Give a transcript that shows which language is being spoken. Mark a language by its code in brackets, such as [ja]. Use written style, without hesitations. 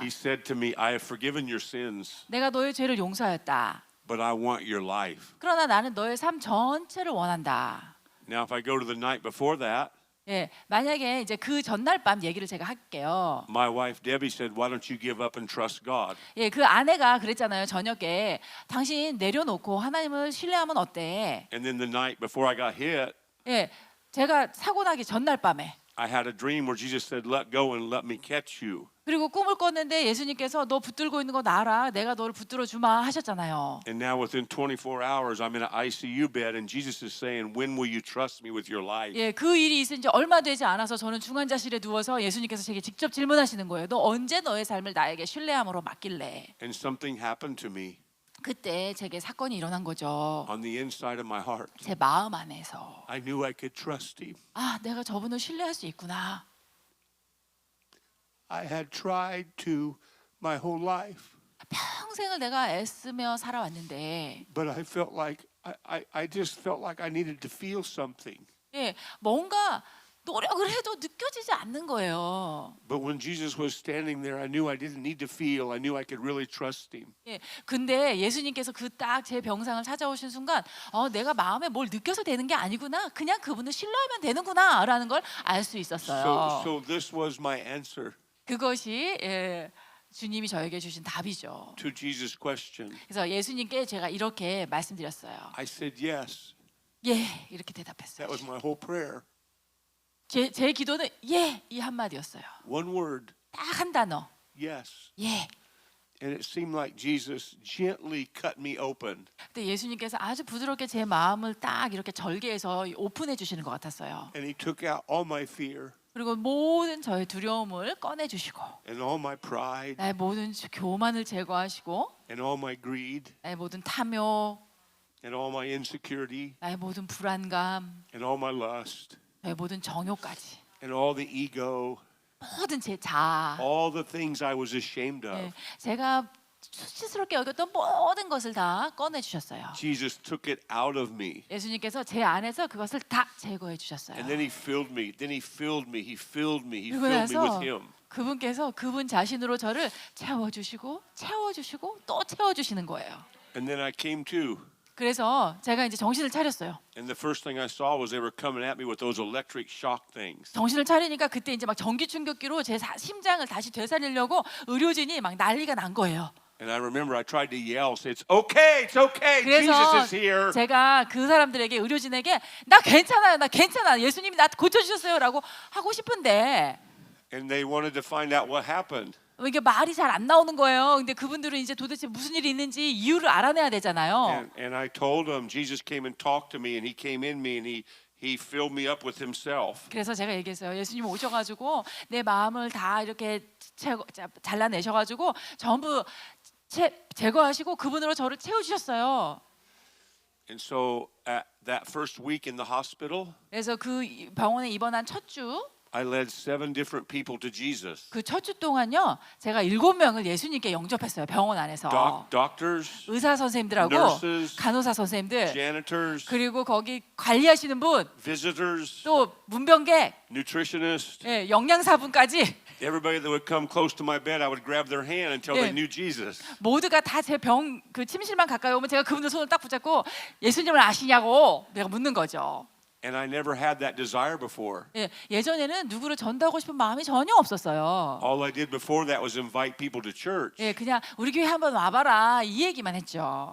[en] He said to me, "I have forgiven your sins, [ko] 내가 너의 죄를 용서하였다. [en] but I want your life." [ko] 그러나 나는 너의 삶 전체를 원한다. [en] Now, if I go to the night before that, [ko] 예, 만약에 이제 그 전날 밤 얘기를 제가 할게요. [en] my wife Debbie said, "Why don't you give up and trust God?" [ko] 예, 그 아내가 그랬잖아요. 저녁에 당신 내려놓고 하나님을 신뢰하면 어때? [en] And then the night before I got hit, [ko] 예, 제가 사고 나기 전날 밤에 [en] I had a dream where Jesus said, "Let go and let me catch you." [ko] 그리고 꿈을 꿨는데 예수님께서 너 붙들고 있는 거 놔라. 내가 너를 붙들어 주마 하셨잖아요. [en] And now within 24 hours, I'm in an ICU bed, and Jesus is saying, "When will you trust me with your life?" [ko] 예, 그 일이 있은 지 얼마 되지 않아서 저는 중환자실에 누워서 예수님께서 제게 직접 질문하시는 거예요. 너 언제 너의 삶을 나에게 신뢰함으로 맡길래? [en] And something happened to me [ko] 그때 제게 사건이 일어난 거죠. [en] on the inside of my heart. [ko] 제 마음 안에서 [en] I knew I could trust him. [ko] 내가 저분을 신뢰할 수 있구나. [en] I had tried to my whole life. [ko] 평생을 내가 애쓰며 살아왔는데 [en] but I felt like I just felt like I needed to feel something. [ko] 예, 뭔가 노력을 해도 느껴지지 않는 거예요. [en] But when Jesus was standing there, I knew I didn't need to feel. I knew I could really trust him. [ko] 예, 근데 예수님께서 그 딱 제 병상을 찾아오신 순간 내가 마음에 뭘 느껴서 되는 게 아니구나. 그냥 그분을 신뢰하면 되는구나라는 걸 알 수 있었어요. [en] So this was my answer [ko] 그것이 주님이 저에게 주신 답이죠. [en] to Jesus' question. [ko] 그래서 예수님께 제가 이렇게 말씀드렸어요. [en] I said yes. [ko] 예, 이렇게 대답했어요. [en] That was my whole prayer. [ko] 제 기도는 예, 이 한마디였어요. [en] One word, [ko] 딱 한 단어. [en] yes. [ko] 예. [en] And it seemed like Jesus gently cut me open. [ko] 근데 예수님께서 아주 부드럽게 제 마음을 딱 이렇게 절개해서 오픈해 주시는 것 같았어요. [en] And he took out all my fear [ko] 그리고 모든 저의 두려움을 꺼내 주시고 [en] and all my pride [ko] 나의 모든 교만을 제거하시고 [en] and all my greed [ko] 나의 모든 탐욕, [en] and all my insecurity [ko] 나의 모든 불안감, [en] and all my lust [ko] 나의 모든 정욕까지, [en] and all the ego, [ko] 모든 제 자아, [en] all the things I was ashamed of. [ko] 예, 제가 수치스럽게 여겼던 모든 것을 다 꺼내 주셨어요. [en] Jesus took it out of me. [ko] 예수님께서 제 안에서 그것을 다 제거해 주셨어요. [en] And then he filled me. Then he filled me. He filled me. He [ko] 그리고 [en] filled me with [ko] 나서 [en] him. [ko] 그분께서 그분 자신으로 저를 채워주시고 채워주시고 또 채워주시는 거예요. [en] And then I came to. [ko] 그래서 제가 이제 정신을 차렸어요. [en] And the first thing I saw was they were coming at me with those electric shock things. [ko] 정신을 차리니까 그때 이제 막 전기 충격기로 제 심장을 다시 되살리려고 의료진이 막 난리가 난 거예요. [en] And I remember I tried to yell, say, "It's okay, it's okay. [ko] 그래서 [en] Jesus is here." [ko] 제가 그 사람들에게 의료진에게 나 괜찮아요, 나 괜찮아, 예수님이 나 고쳐주셨어요라고 하고 싶은데 [en] And they wanted to find out what happened. [ko] 이게 말이 잘 안 나오는 거예요. 근데 그분들은 이제 도대체 무슨 일이 있는지 이유를 알아내야 되잖아요. [en] And I told them Jesus came and talked to me, and he came in me, and he filled me up with himself. [ko] 그래서 제가 얘기했어요. 예수님 오셔가지고 내 마음을 다 이렇게 잘라내셔가지고 전부 제거하시고 그분으로 저를 채워주셨어요. [en] And so at that first week in the hospital, [ko] 그래서 그 병원에 입원한 첫 주, [en] I led 7 different people to Jesus. [ko] 그 첫 주 동안요, 제가 7명을 예수님께 영접했어요. 병원 안에서. [en] Doctors, [ko] 의사 선생님들하고 [en] nurses, [ko] 간호사 선생님들, [en] janitors, [ko] 그리고 거기 관리하시는 분, [en] visitors, [ko] 또 문병객, [en] nutritionists, [ko] 영양사분까지 [en] everybody that would come close to my bed, I would grab their hand until [ko] 예. [en] they knew Jesus. [ko] 모두가 다 제 병 그 침실만 가까이 오면 제가 그분들 손을 딱 붙잡고 예수님을 아시냐고 내가 묻는 거죠. [en] And I never had that desire before. [ko] 예, 예전에는 누구를 전도하고 싶은 마음이 전혀 없었어요. [en] All I did before that was invite people to church. [ko] 예, 그냥 우리 교회 한번 와봐라 이 얘기만 했죠.